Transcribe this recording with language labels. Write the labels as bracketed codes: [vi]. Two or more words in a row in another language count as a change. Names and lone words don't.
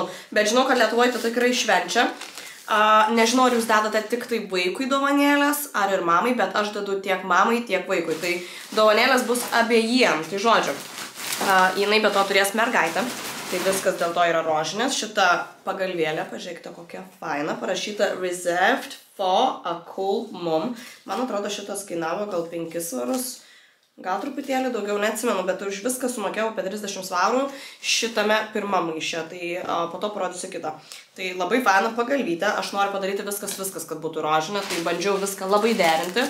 [lt] Bet žinau, kad Lietuvoje tai tikrai švenčia. Nežinau, ar jūs dedate tik tai vaikui dovanėlės, ar ir mamai, bet aš dedu tiek mamai, tiek vaikui. Tai dovanėlės bus abiejiem. Tai žodžiu, jinai be to turės mergaitę. Tai viskas dėl to yra rožinės. Šita pagalvėlė, pažiūrėkite, kokia faina, parašyta [en] Reserved for a cool mom. [lt] Man atrodo, šitas kainavo gal 5 svarus, gal truputėlį daugiau, neatsimenu, bet už viską sumokėjau apie 30 svarų šitame pirmam maiše, tai po to parodysiu kitą. Tai labai faina pagalvytė, aš noriu padaryti viskas, kad būtų rožinė, tai bandžiau viską labai derinti.